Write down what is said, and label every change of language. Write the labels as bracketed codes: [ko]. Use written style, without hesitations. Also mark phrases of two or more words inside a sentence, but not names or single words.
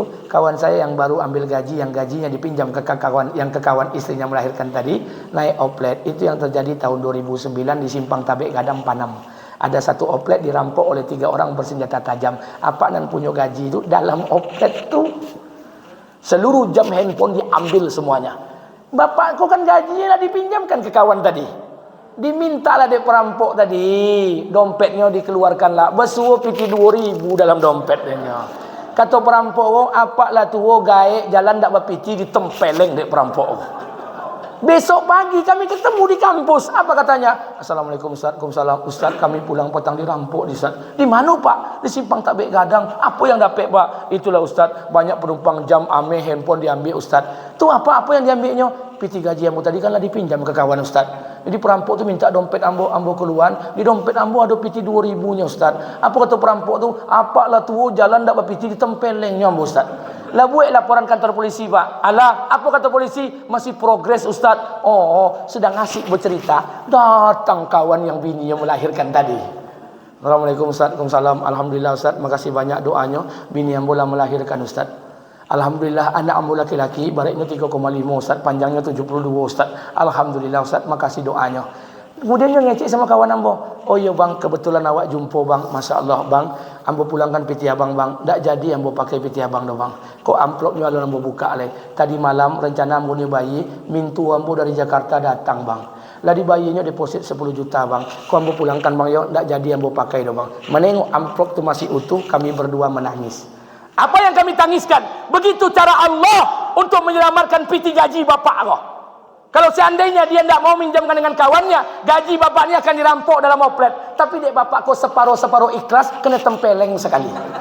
[id] Kawan saya yang baru ambil gaji, yang gajinya dipinjam ke kawan istrinya melahirkan tadi, naik oplet. Itu yang terjadi tahun 2009 di Simpang Tabek Gadang Panam. Ada satu oplet dirampok oleh 3 orang bersenjata tajam. Apa dan punya gaji itu dalam oplet itu seluruh jam handphone diambil semuanya. Bapak kau kan gajinya dipinjamkan ke kawan tadi. Dimintalah dek perampok tadi, dompetnya dikeluarkanlah. [min] Besuo piti 2.000 dalam dompetnya. Kata perampok, apalah tuwo gaek jalan dak bapiti ditempeleng dek perampok. [id] Besok pagi kami ketemu di kampus. Apa katanya? [ar] Assalamualaikum Ustaz. Waalaikumsalam. [id] Ustaz kami pulang petang dirampok di Ustaz. Di mana Pak? Di Simpang Tabek Gadang. Apa yang dapat Pak? Itulah Ustaz. Banyak penumpang jam ame handphone diambil Ustaz. Tu apa yang diambilnya? [min] Piti gaji ambo tadi kan lah dipinjam ke kawan Ustaz. Jadi perampok tu minta dompet ambo keluar. Di dompet ambo ada piti 2.000-nya Ustaz. [id] Apa kata perampok tu? [min] Apalah tu jalan dak bapiti ditempelengnya ambo Ustaz. [id] Lah buat laporan kantor polisi Pak. Alah, apa kata polisi? Masih progres Ustaz. Oh, sedang asik bercerita. Datang kawan yang bininya melahirkan tadi. Assalamualaikum Ustaz. Waalaikumsalam. Alhamdulillah Ustaz. Makasih banyak doanya. [min] Bini ambo lah melahirkan Ustaz. Alhamdulillah anak ambo laki-laki. Baraknya 3,5 Ustaz. Panjangnya 72 Ustaz. Alhamdulillah Ustaz. Makasih doanya. [id] Kemudian dia ngecek sama kawan ambo. Oh iya bang, kebetulan awak jumpa bang. [ar] ما شاء الله [min] bang, ambo pulangkan piti abang bang. Tak jadi ambo pakai piti abang dah bang. Kok amplopnya lalu ambo buka leh. Tadi malam rencana ambo ni bayi, mintu ambo dari Jakarta datang bang. Lah di bayinya deposit 10 juta bang. Kok ambo pulangkan bang, yo tak jadi ambo pakai dah bang. [id] Menengok amplop tu masih utuh, kami berdua menangis. Apa yang kami tangiskan? Begitu cara Allah untuk menyelamatkan piti gaji bapak kau. Kalau seandainya dia tidak mau minjamkan dengan kawannya, gaji bapaknya akan dirampok dalam oplet. [min] Tapi dek bapak kau separuh-separuh ikhlas, kena tempeleng sekali.